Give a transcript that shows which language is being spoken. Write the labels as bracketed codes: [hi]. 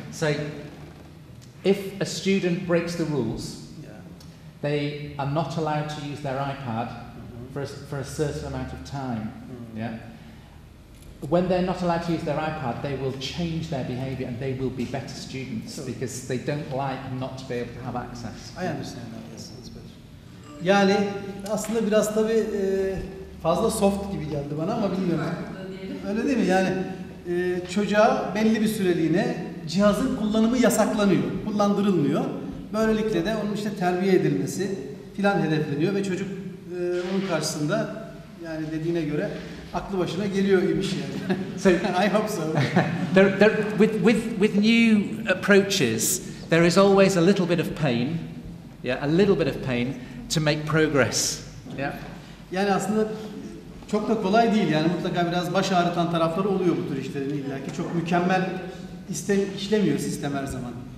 [en] So, if a student breaks the rules, they are not allowed to use their iPad for a certain amount of time. Yeah. When they're not allowed to use their iPad, they will change their behaviour and they will be better students because they don't like not to be able to have access. I understand that. Yes, that's better. [tr] Yani aslında biraz tabii fazla soft gibi geldi bana ama bilmiyorum. Öyle değil mi? Yani çocuğa belli bir süreliğine cihazın kullanımı yasaklanıyor, kullandırılmıyor. Böylelikle de onun işte terbiye edilmesi filan hedefleniyor ve çocuk onun karşısında yani dediğine göre aklı başına geliyor imiş yani. [en] So I hope so. With new approaches, there is always a little bit of pain, a little bit of pain to make progress. Yeah. [tr] Yani aslında çok da kolay değil yani mutlaka biraz baş ağrıtan tarafları oluyor bu tür işlerin illaki çok mükemmel işlemiyor sistem her zaman.